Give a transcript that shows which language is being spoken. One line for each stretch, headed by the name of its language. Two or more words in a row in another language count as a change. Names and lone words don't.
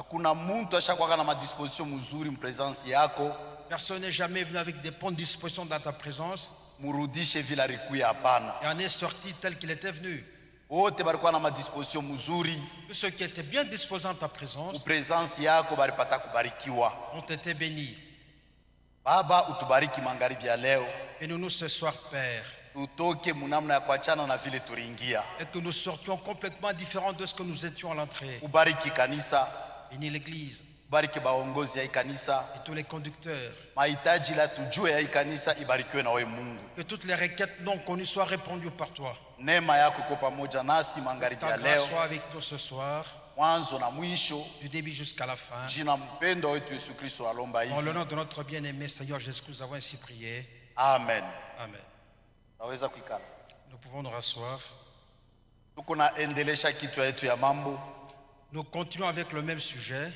French: Personne n'est jamais venu avec des bonnes dispositions dans ta présence et en est sorti tel qu'il était venu. Tous ceux qui étaient bien disposés en ta présence ont été bénis.
Swahili: Baba, utubariki magharibi ya leo.
French: Et nous ce soir, Père.
Swahili: Tutoke munamna ya kuachana na vile tuliingia.
French: Et que nous sortions complètement différents de ce que nous étions à l'entrée.
Swahili: Ubariki kanisa.
French: Bénis l'église.
Swahili: Ubariki baongozi ya kanisa.
French: Et tous les conducteurs.
Swahili: Mahitaji la tujue ya kanisa ibarikiwe na wewe Mungu.
French: Que toutes les requêtes non connues soient répondues par toi.
Swahili: Neema yako iko pamoja nasi magharibi ya leo.
French: Ta grâce soit avec nous ce soir. Du début jusqu'à la fin. Dans le nom de notre bien-aimé Seigneur Jésus, nous avons ainsi prié. Amen. Amen. Nous pouvons nous rasseoir. Nous continuons avec le même sujet.